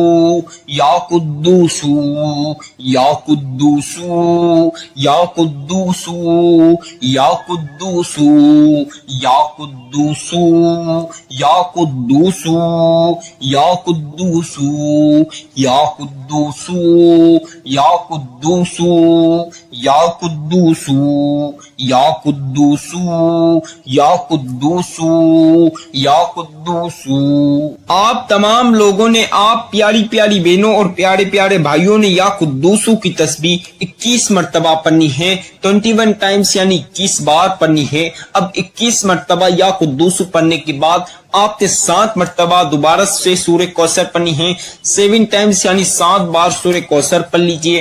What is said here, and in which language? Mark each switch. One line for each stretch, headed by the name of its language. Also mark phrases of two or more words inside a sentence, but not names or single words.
Arabic: یا قدوسو یا قدوسو یا قدوسو یا قدوسو یا قدوسو یا قدوسو یا قدوسو یا قدوسو یا قدوسو یا قدوسو یا قدوسو یا قدوسو یا قدوسو۔
Urdu: آپ تمام لوگوں نے، آپ پیاری پیاری بہنوں اور پیارے پیارے بھائیوں نے
Arabic: یا قدوسو
Urdu: کی تسبیح 21 مرتبہ پڑھنی ہے، 21 ٹائمز یعنی 21 بار پڑھنی ہے۔ اب 21 مرتبہ
Arabic: یا قدوسو
Urdu: پڑھنے کے بعد آپ نے 7 مرتبہ دوبارہ سے سورہ کوثر پڑھنی ہے، 7 ٹائمز یعنی 7 بار سورہ کوثر پڑھ لیجئے۔